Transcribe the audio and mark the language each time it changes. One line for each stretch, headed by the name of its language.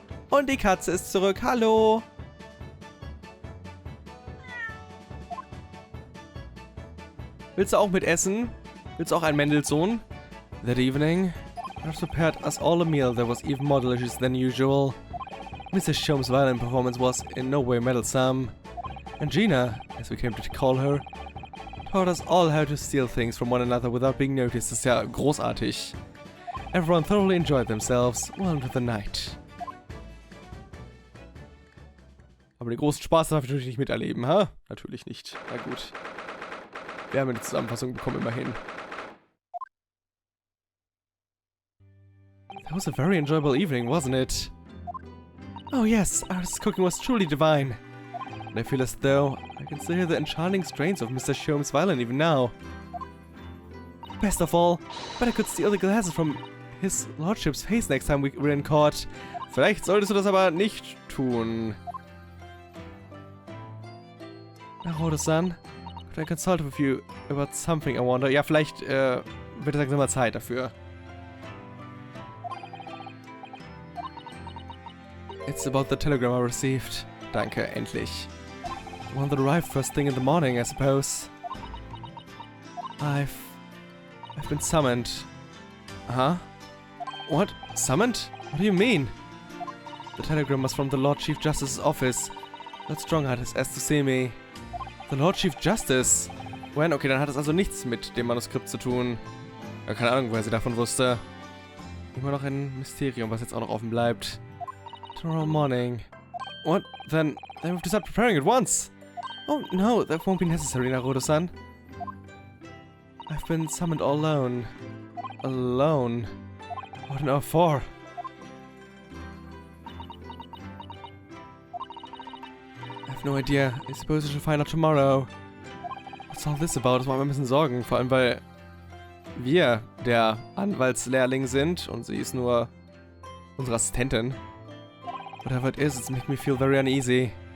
German: Und die Katze ist zurück. Hallo! Willst du auch mit essen? Willst du auch ein Mendelssohn?
English: That evening, I prepared us all a meal that was even more delicious than usual. Mrs. Sholmes' violin performance was in no way meddlesome. And Gina, as we came to call her, taught us all how to steal things from one another without being noticed.
German: Das ist ja großartig.
English: Everyone thoroughly enjoyed themselves well into the night.
German: Aber den großen Spaß darf ich natürlich nicht miterleben, ha? Natürlich nicht. Na gut. Wir haben eine Zusammenfassung bekommen, immerhin.
English: That was a very enjoyable evening, wasn't it? Oh yes, our cooking was truly divine. And I feel as though I can still hear the enchanting strains of Mr. Sholmes' violin even now. Best of all, but I could steal the glasses from his lordship's face next time we're in court.
German: Vielleicht solltest du das aber nicht tun.
English: Naruto-san, could I consult with you about something, I wonder?
German: Ja, vielleicht wird es langsam mal Zeit dafür.
English: It's about the telegram I received.
German: Danke, endlich.
English: One that arrived first thing in the morning, I suppose. I've been summoned. Huh? What? Summoned? What do you mean? The telegram was from the Lord Chief Justice's office. That Strongheart has asked to see me. The Lord Chief Justice? When?
German: Okay, dann hat es also nichts mit dem Manuskript zu tun. Ja, keine Ahnung, woher sie davon wusste. Immer noch ein Mysterium, was jetzt auch noch offen bleibt.
English: Tomorrow morning. What? Then we have to start preparing at once. Oh no, that won't be necessary, Naruto-san. I've been summoned all alone. Alone? What an hour for? I have no idea. I suppose I should find out tomorrow. What's all this about?
German: Das macht mir ein bisschen Sorgen. Vor allem, weil wir der Anwaltslehrling sind und sie ist nur unsere Assistentin.
English: Whatever it is, it's making me feel very uneasy.